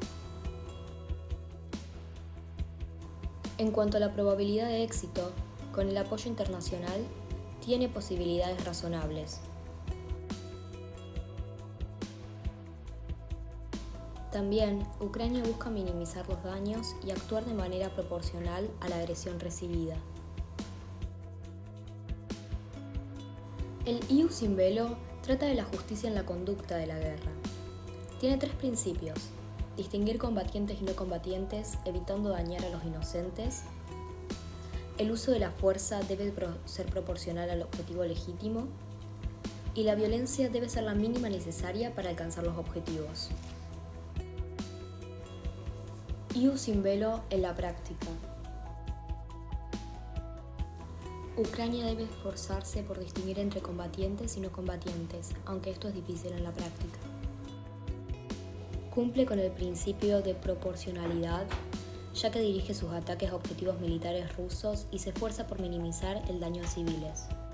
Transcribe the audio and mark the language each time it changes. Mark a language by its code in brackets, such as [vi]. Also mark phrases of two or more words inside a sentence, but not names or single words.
[es] En cuanto a la probabilidad de éxito, con el apoyo internacional, tiene posibilidades razonables. También, Ucrania busca minimizar los daños y actuar de manera proporcional a la agresión recibida. El [la] ius in bello [es] trata de la justicia en la conducta de la guerra. Tiene 3 principios: distinguir combatientes y no combatientes, evitando dañar a los inocentes. El uso de la fuerza debe ser proporcional al objetivo legítimo. Y la violencia debe ser la mínima necesaria para alcanzar los objetivos. [la] Ius in bello [es] en la práctica. Ucrania debe esforzarse por distinguir entre combatientes y no combatientes, aunque esto es difícil en la práctica. Cumple con el principio de proporcionalidad, ya que dirige sus ataques a objetivos militares rusos y se esfuerza por minimizar el daño a civiles.